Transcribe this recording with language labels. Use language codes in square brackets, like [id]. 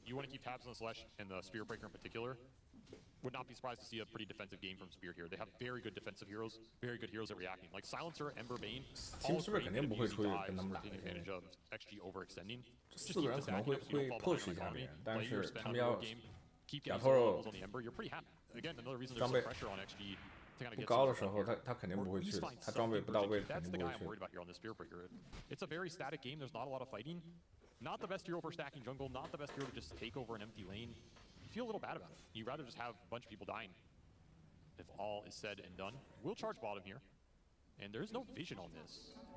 [en] You want to keep tabs on this Lesh and the Spirit Breaker in particular. Would not be surprised to see a pretty defensive game from Spirit here. They have very good defensive heroes, very good heroes at reacting. Like Silencer, Ember, Bane, all great at using dives, taking advantage of XG overextending. Just keep the stacking up so you don't fall behind on economy. Play your spend on your game, keep getting some levels on the Ember. You're pretty happy. Again, another reason there's some pressure on XG. [zh] 不高的时候，他肯定不会去的。他装备不到位，肯定不会 [en] That's the guy I'm worried about here on the Spear Breaker. It's a very static game. There's not a lot of fighting. Not the best hero for stacking jungle. Not the best hero to just take over an empty lane. You feel a little bad about it. You'd rather just have a bunch of people dying. If all is said and done, we'll charge bottom here. And there's no vision on this.